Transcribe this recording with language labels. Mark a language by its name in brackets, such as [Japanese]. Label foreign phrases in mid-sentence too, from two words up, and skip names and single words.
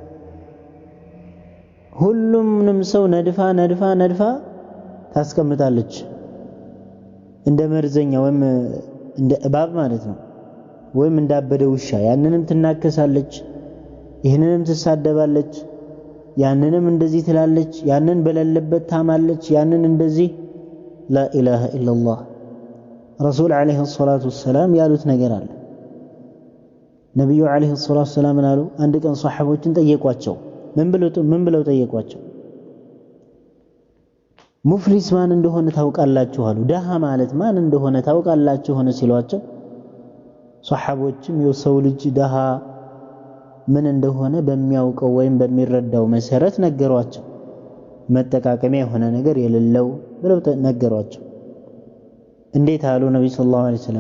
[Amharic] ሁሉንም ሰው ነድፋ ታስቀምጣለች። እንደ መርዘኛ ወይም እንደ እባብ ማለት ነው። ወይም እንዳበደ ውሻ ያንንም ትናከሳለች፣ ይህንንም ትሳደባለች፣ ያንንም እንደዚህ ትላለች፣ ያንን በሌለበት ታማለች፣ ያንን እንደዚህ [Arabic] لا إله إلا الله رسول عليه الصلاة والسلام [Amharic] ያሉት ነገር አለ። ነብዩ [Arabic] عليه الصلاة والسلام [Amharic] አሉ አንድ ቀን ሷሐቦችን ጠየቋቸው። ምን ብለው ጠየቋቸው? ሙፍሊስ ማን እንደሆነ ታውቃላችሁ አሉ። ደሃ ማለት ማን እንደሆነ ታውቃላችሁ ሆነ ሲሏቸው ሷሐቦችም የሰው ልጅ ደሃ ምን እንደሆነ በሚያውቀው ወይም በሚረዳው መሰረት ነገሯቸው። መጠቃቀሚያ የሆነ ነገር የሌለው ብለው ነገሯቸው። እንዴት አሉ ነብዩ [Arabic] صلى الله عليه وسلم?